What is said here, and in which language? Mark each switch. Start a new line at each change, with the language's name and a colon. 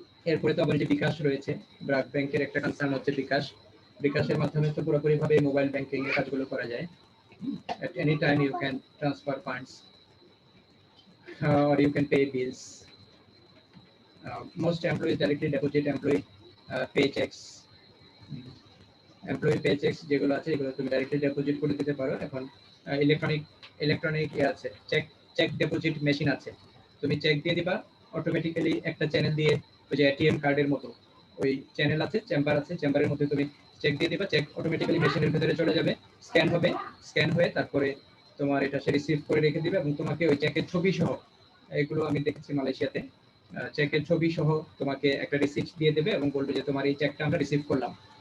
Bangla: এরপরে তো আবার যে বিকাশ রয়েছে, ব্র্যাক ব্যাংকের একটা কনসার্ন হচ্ছে বিকাশ। বিকাশের মাধ্যমে তো পুরোপুরিভাবে মোবাইল ব্যাংকিং এর কাজগুলো করা যায়।
English: At any time you can transfer funds or you can pay bills. Most employees directly deposit employee paychecks.
Bangla: Employee পেচেক্স যেগুলো আছে এগুলো তুমি ডাইরেক্টলি ডিপোজিট করে দিতে পারো। এখন ইলেকট্রনিক আছে, চেক চেক ডিপোজিট মেশিন আছে। তুমি চেক দিয়ে দিবা, অটোমেটিক্যালি একটা চ্যানেল দিয়ে, ওই যে এটিএম কার্ডের মতো ওই চ্যানেল আছে, চেম্বার আছে, চেম্বারের মধ্যে তুমি চেক দিয়ে দিবা, চেক অটোমেটিক্যালি মেশিনের ভিতরে চলে যাবে, স্ক্যান হবে, স্ক্যান হয়ে তারপরে তোমার এটা সে রিসিভ করে রেখে দিবে এবং তোমাকে ওই চেকের ছবি সহ, এগুলো আমি দেখেছি মালয়েশিয়াতে, চেকের ছবি সহ তোমাকে একটা রিসিপ্ট দিয়ে দেবে এবং বলবে যে তোমার এই চেকটা আমরা রিসিভ করলাম।